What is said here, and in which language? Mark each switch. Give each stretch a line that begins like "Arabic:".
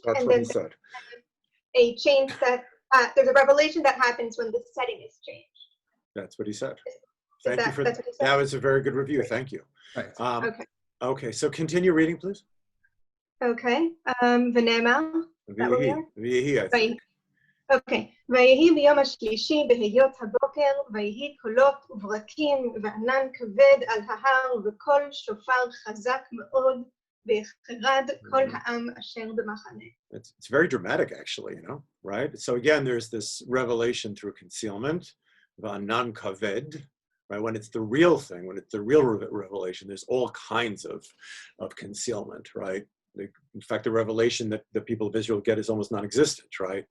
English: That's and what then he said. A change that there's a revelation that happens when the setting is changed. That's what he said. That's what he said? That was a very good review. Thank you. Right. Okay, so continue reading, please. Okay. V'nema. V'yehi, I think.
Hebrew: אוקיי, ויהי ביום השלישי בהיות הבוקר, ויהי קולות וברקים וענן כבד על ההר וקול שופר חזק מאוד, ויחרד כל העם אשר במחנה.
English: It's very dramatic, actually, right? So again, there's this revelation through concealment,
Hebrew: v'anan kaved,
English: right? When it's the real thing, when it's the real revelation, there's all kinds of concealment, right? In fact, the revelation that the people of Israel get is almost non-existent, right?